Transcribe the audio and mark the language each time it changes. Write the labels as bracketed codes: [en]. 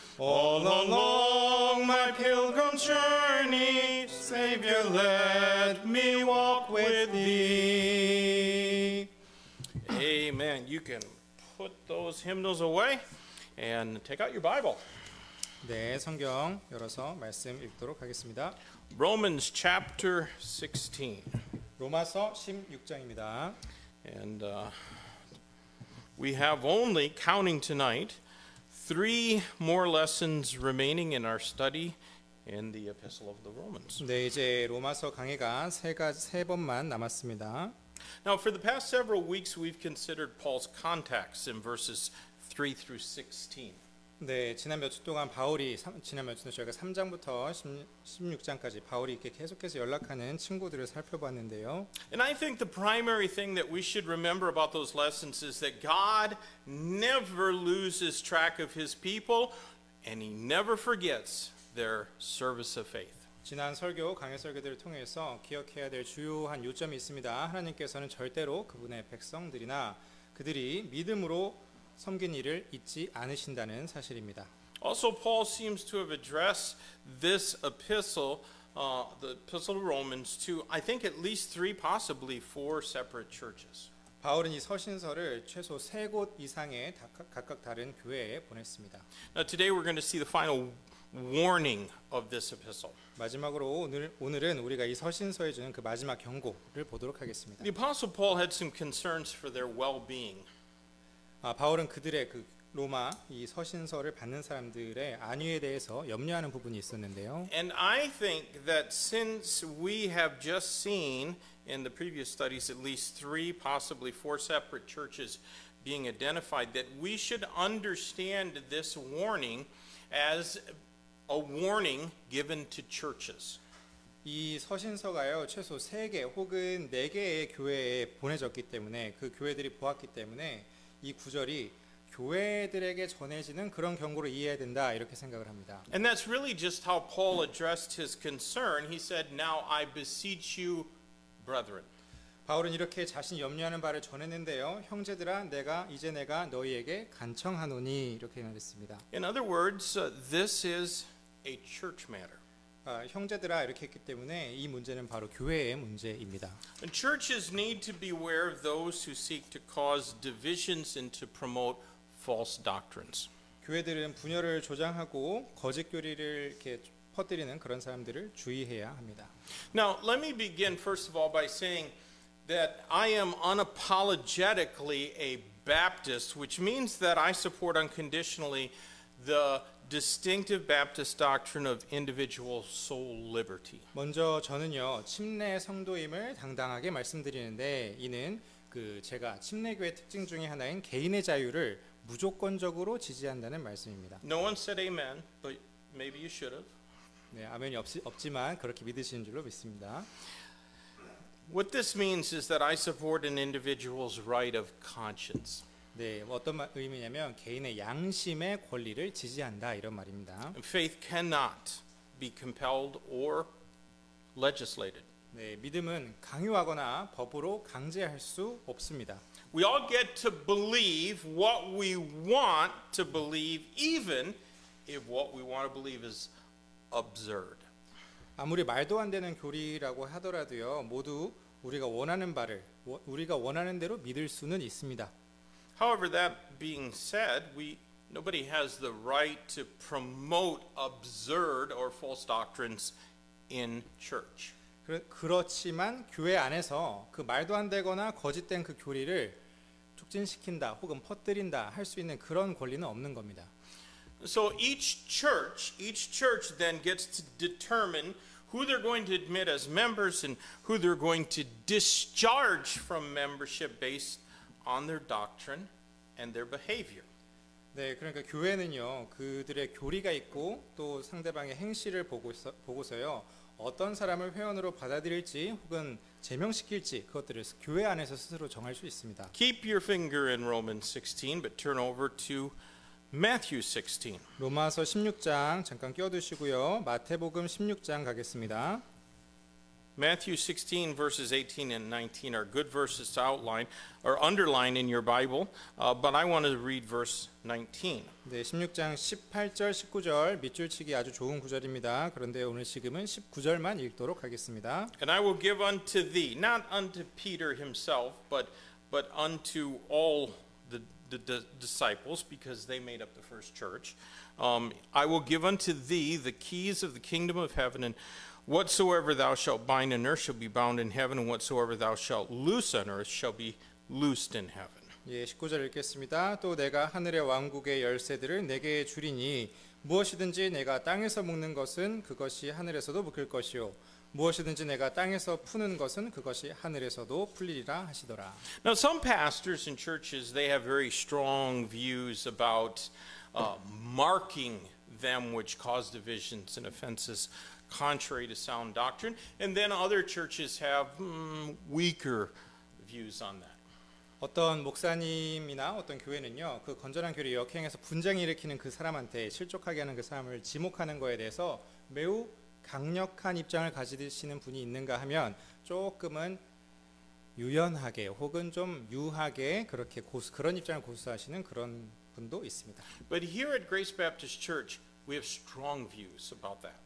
[en] All along my pilgrim journey, Savior, let me walk with thee. Amen. You can put those hymnals away and take out your Bible. [ko] 네, 성경 열어서 말씀 읽도록 하겠습니다. [en] Romans chapter 16. [ko] 로마서 16장입니다. [en] And we have only, counting tonight, 3 more lessons remaining in our study in the Epistle of the Romans. [ko] 네, 이제 로마서 강해가 세 번만 남았습니다. [en] Now, for the past several weeks, we've considered Paul's contacts in verses 3 through 16. [ko] 네, 지난 몇 주 동안 지난 몇 주 저희가 3장부터 16장까지 바울이 이렇게 계속해서 연락하는 친구들을 살펴봤는데요. [en] And I think the primary thing that we should remember about those lessons is that God never loses track of his people and he never forgets their service of faith. [ko] 지난 설교, 강해 설교들을 통해서 기억해야 될 주요한 요점이 있습니다. 하나님께서는 절대로 그분의 백성들이나 그들이 믿음으로 섬긴 일을 잊지 않으신다는 사실입니다. [en] Also, Paul seems to have addressed this epistle, the epistle of Romans, to I think at least 3, possibly 4 separate churches. [ko] 바울은 이 서신서를 최소 3곳 이상의 각각 다른 교회에 보냈습니다. [en] Now, today we're going to see the final warning of this epistle. [ko] 마지막으로 오늘은 우리가 이 서신서에 주는 그 마지막 경고를 보도록 하겠습니다. [en] The apostle Paul had some concerns for their well-being. [ko] 바울은 그들의 그 로마 이 서신서를 받는 사람들의 안위에 대해서 염려하는 부분이 있었는데요. [en] And I think that since we have just seen in the previous studies at least 3, possibly 4 separate churches being identified, that we should understand this warning as a warning given to churches. [ko] 이 서신서가요 최소 3개 혹은 4개의 교회에 보내졌기 때문에 그 교회들이 보았기 때문에 이 구절이 교회들에게 전해지는 그런 경고로 이해해야 된다 이렇게 생각을 합니다. [en] And that's really just how Paul addressed his concern. He said, "Now I beseech you, brethren." [ko] 바울은 이렇게 자신이 염려하는 바를 전했는데요. 형제들아, 내가 너희에게 간청하노니 이렇게 말했습니다. [en] In other words, this is a church matter. [ko] 형제들아 이렇게 했기 때문에 이 문제는 바로 교회의 문제입니다. [en] And churches need to beware of those who seek to cause divisions and to promote false doctrines. [ko] 교회들은 분열을 조장하고 거짓 교리를 이렇게 퍼뜨리는 그런 사람들을 주의해야 합니다. [en] Now, let me begin first of all by saying that I am unapologetically a Baptist, which means that I support unconditionally the distinctive Baptist doctrine of individual soul liberty. [ko] 먼저 저는요 침례 성도임을 당당하게 말씀드리는데 이는 제가 침례교의 특징 중에 하나인 개인의 자유를 무조건적으로 지지한다는 말씀입니다. [en] No one said amen, but maybe you should have. [ko] 네, 아멘이 없지만 그렇게 믿으시는 줄로 믿습니다. [en] What this means is that I support an individual's right of conscience. [ko] 네, 어떤 의미냐면 개인의 양심의 권리를 지지한다 이런 말입니다. [en] Faith cannot be compelled or legislated. [ko] 네, 믿음은 강요하거나 법으로 강제할 수 없습니다. [en] We all get to believe what we want to believe, even if what we want to believe is absurd. [ko] 아무리 말도 안 되는 교리라고 하더라도요, 모두 우리가 원하는 대로 믿을 수는 있습니다. [en] However, that being said, nobody has the right to promote absurd or false doctrines in church. [ko] 그렇지만 교회 안에서 그 말도 안 되거나 거짓된 그 교리를 촉진시킨다 혹은 퍼뜨린다 할 수 있는 그런 권리는 없는 겁니다. [en] So each church then gets to determine who they're going to admit as members and who they're going to discharge from membership based on their doctrine and their behavior. [ko] 네, 그러니까 교회는요 그들의 교리가 있고 또 상대방의 행실을 보고서요 어떤 사람을 회원으로 받아들일지 혹은 제명시킬지 그것들을 교회 안에서 스스로 정할 수 있습니다. [en] Keep your finger in Romans 16, but turn over to Matthew 16. [ko] 로마서 16장 잠깐 껴두시고요. 마태복음 16장 가겠습니다. [en] Matthew 16 verses 18 and 19 are good verses to outline or underline in your Bible, but I want to read verse 19. [ko] 네, 16장 18절, 19절 밑줄치기 아주 좋은 구절입니다. 그런데 오늘 지금은 19절만 읽도록 하겠습니다. [en] And I will give unto thee, not unto Peter himself, but unto all the disciples, because they made up the first church. I will give unto thee the keys of the kingdom of heaven, and whatsoever thou shalt bind on earth shall be bound in heaven, and whatsoever thou shalt loose on earth shall be loosed in heaven. [ko] 예, 19절 읽겠습니다. 또 내가 하늘의 왕국의 열쇠들을 내게 주리니 무엇이든지 내가 땅에서 묶는 것은 그것이 하늘에서도 묶일 것이요 무엇이든지 내가 땅에서 푸는 것은 그것이 하늘에서도 풀리리라 하시더라. [en] Now some pastors and churches, they have very strong views about marking them which cause divisions and offenses contrary to sound doctrine, and then other churches have weaker views on that. [ko] 어떤 목사님이나 어떤 교회는요, 그 건전한 교리 역행해서 분쟁을 일으키는 그 사람한테 실족하게 하는 그 사람을 지목하는 거에 대해서 매우 강력한 입장을 가지시는 분이 있는가 하면 조금은 유연하게 혹은 좀 유하게 그렇게 그런 입장을 고수하시는 그런 분도 있습니다. [en] But here at Grace Baptist Church, we have strong views about that.